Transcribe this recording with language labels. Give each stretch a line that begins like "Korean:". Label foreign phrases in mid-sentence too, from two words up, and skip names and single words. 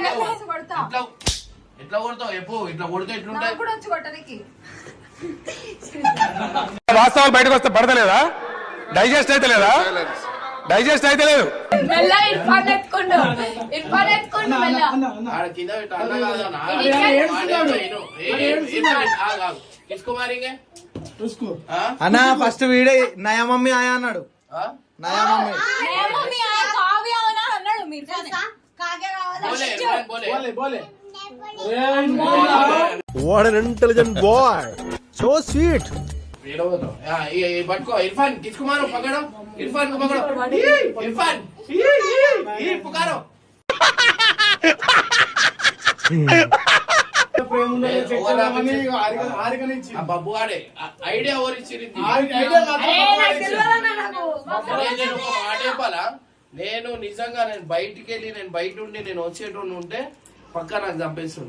Telugu: ఎట్లా కొడతావు? ఎప్పుడు ఇట్లా కొడితే ఎట్లుంటాయి? నాకు కూడా వచ్చి కొట్టడానికి. వాస్తవాలు బయటకు వస్తే పడతలేదా? డైజెస్ట్ అయితే లేదా? డైజెస్ట్ అయితే లేదు. ఆడ కింద పెట్టు, అన్న కాదు అన్న.
Hindi: किसको मारेंगे? उसको।
Telugu: అన్నా ఫస్ట్ వీడే
Hindi: नया मम्मी आया
Telugu: అన్నాడు.
Hindi: नया मम्मी बोले बोले
English: What an intelligent boy. So sweet.
Hindi: ये बटको इरफान किसको मारो? पकड़ो इरफान को पकड़ो। इरफान ये पुकारो।
Telugu: బాబు ఆడే ఐడియా ఎవరు ఇచ్చింది? మాట చెప్పాలా? నేను నిజంగా నేను బయటికి వెళ్ళి నేను బయట ఉండి నేను వచ్చేటోడు ఉంటే పక్కా నాకు చంపేస్తుండే.